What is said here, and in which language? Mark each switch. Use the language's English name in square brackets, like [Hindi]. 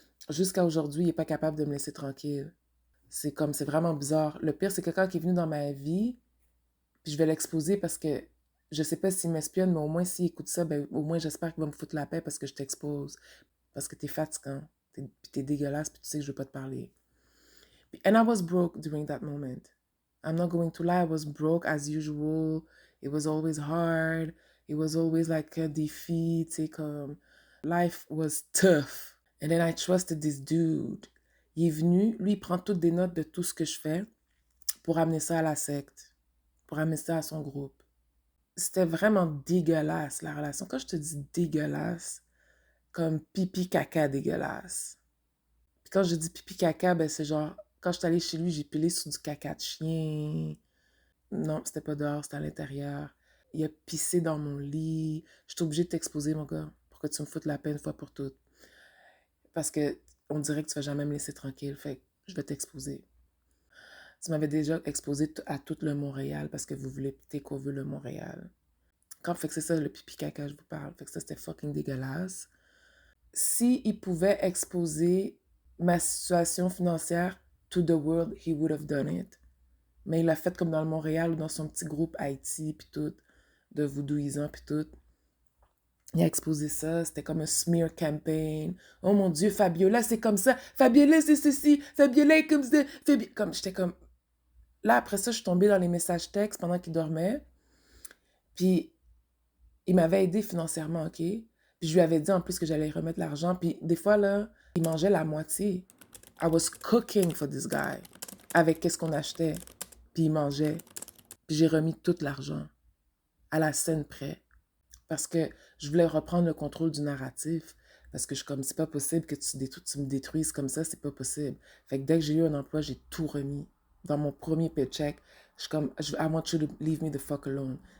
[French] Jusqu'à aujourd'hui, il n'est pas capable de me laisser tranquille. C'est vraiment bizarre. Le pire, c'est quelqu'un qui est venu dans ma vie, puis je vais l'exposer parce que je sais pas s'il m'espionne, mais au moins s'il écoute ça, ben, au moins j'espère qu'il va me foutre la paix parce que je t'expose. Parce que t'es fatigant, puis t'es dégueulasse, puis tu sais que je veux pas te parler. [English] And I was broke during that moment. I'm not going to lie, I was broke as usual. It was always hard. It was always like a defeat. [French] C'est comme, [English] life was tough. And then I trusted this dude. [French] Il est venu, lui, il prend toutes des notes de tout ce que je fais pour amener ça à la secte, pour amener ça à son groupe. C'était vraiment dégueulasse, la relation. Quand je te dis dégueulasse, comme pipi caca dégueulasse. Puis quand je dis pipi caca, ben c'est genre, quand je suis allée chez lui, j'ai pilé sur du caca de chien. Non, c'était pas dehors, c'était à l'intérieur. Il a pissé dans mon lit. Je suis obligée de t'exposer, mon gars, pour que tu me foutes la peine une fois pour toutes. Parce que on dirait que tu vas jamais me laisser tranquille. Fait que je vais t'exposer. Tu m'avais déjà exposé à tout le Montréal parce que vous voulez takeover le Montréal. Fait que c'est ça, le pipi caca, je vous parle. Fait que ça, c'était fucking dégueulasse. Si il pouvait exposer ma situation financière [English] to the world, he would have done it. [French] Mais il l'a fait comme dans le Montréal ou dans son petit groupe Haïti, puis tout, de voodooisants, puis tout. Il a exposé ça, c'était comme un smear campaign. Oh mon Dieu, Fabiola, c'est comme ça. Fabiola, c'est ceci. Fabiola est comme ça. Comme, j'étais comme... Là, après ça, je suis tombée dans les messages textes pendant qu'il dormait. Puis, il m'avait aidé financièrement, OK? Puis, je lui avais dit en plus que j'allais remettre l'argent. Puis, des fois, là, il mangeait la moitié. [English] I was cooking for this guy. [French] Avec qu'est-ce qu'on achetait. Puis, il mangeait. Puis, j'ai remis tout l'argent. À la scène près. Parce que je voulais reprendre le contrôle du narratif. Parce que je suis comme, c'est pas possible que tu me détruises comme ça, c'est pas possible. Fait que dès que j'ai eu un emploi, j'ai tout remis. Dans mon premier paycheck, je suis comme, [English] I want you to leave me the fuck alone.